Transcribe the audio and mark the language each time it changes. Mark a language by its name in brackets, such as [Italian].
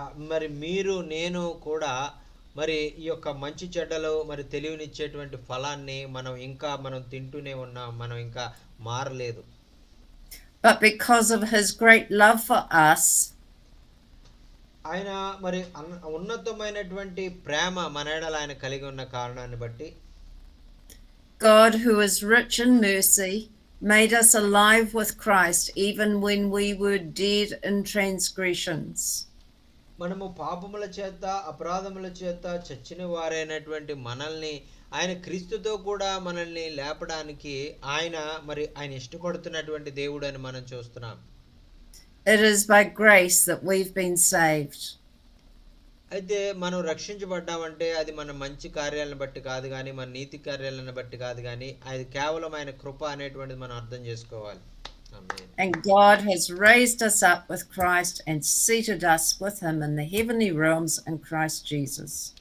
[Telugu] మరి మీరు నేను కూడా మరి ఈ యొక్క మంచి చెడ్డలు మరి తెలివినిచ్చేటువంటి ఫలాన్ని మనం తింటూనే ఉన్నాం, మనం ఇంకా మారలేదు. [English] But because of his great love for us, [Telugu] ఆయన మరి ఉన్నతమైనటువంటి ప్రేమ మన ఎడల ఆయన కలిగి ఉన్న కారణాన్ని బట్టి, [English] God, who is rich in mercy, made us alive with Christ even when we were dead in transgressions. [Telugu] మనము పాపముల చేత, అపరాధముల చేత చచ్చిన వారైనటువంటి మనల్ని ఆయన క్రీస్తుతో కూడా మనల్ని లేపడానికి ఆయన ఇష్టపడుతున్నటువంటి దేవుడు అని మనం చూస్తున్నాం. [English] It is by grace that we've been saved. [Telugu] అయితే మనం రక్షించబడ్డామంటే అది మన మంచి కార్యాలను బట్టి కాదు కానీ, మన నీతి కార్యాలను బట్టి కాదు కానీ, అది కేవలం ఆయన కృప అనేటువంటిది మనం అర్థం చేసుకోవాలి. [English] And God has raised us up with Christ and seated us with him in the heavenly realms in Christ Jesus.